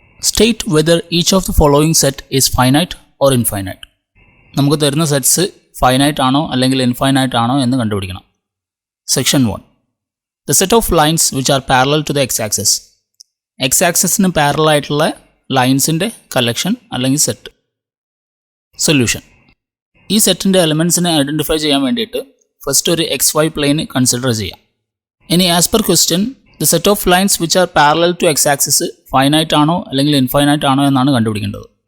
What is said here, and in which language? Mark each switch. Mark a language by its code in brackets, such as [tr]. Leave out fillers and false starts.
[en] State whether each of the following set is finite or infinite. [ml] നമുക്ക് തരുന്ന sets finite ആണോ അല്ലെങ്കിൽ infinite ആണോ എന്ന് കണ്ടുപിടിക്കണം. [en] Section 1. The set of lines which are parallel to the x-axis. [ml] x-axisന് parallel ആയിട്ടുള്ള ലൈൻസിൻ്റെ collection അല്ലെങ്കിൽ സെറ്റ്. സൊല്യൂഷൻ. ഈ സെറ്റിൻ്റെ എലമെൻറ്റ്സിനെ ഐഡൻറ്റിഫൈ ചെയ്യാൻ വേണ്ടിയിട്ട് ഫസ്റ്റ് ഒരു XY പ്ലെയിൻ കൺസിഡർ ചെയ്യാം. ഇനി [en] as per question the set of lines which are parallel to x-axis [ml] finite ആണോ അല്ലെങ്കിൽ ഇൻഫൈനൈറ്റ് ആണോ എന്നാണ് കണ്ടുപിടിക്കേണ്ടത്.